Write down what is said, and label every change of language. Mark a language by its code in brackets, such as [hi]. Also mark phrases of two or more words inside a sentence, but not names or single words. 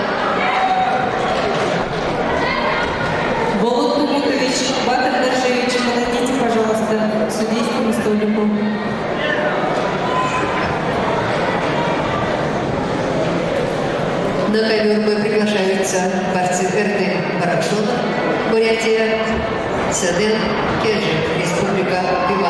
[ru] Волод Тумутович, Батыр Даржевич, подойдите, пожалуйста, к судейскому столику. На ковер бой приглашаются борцы Эрдем Баракшонов, Бурятия, Саден Кежик, Республика Тыва.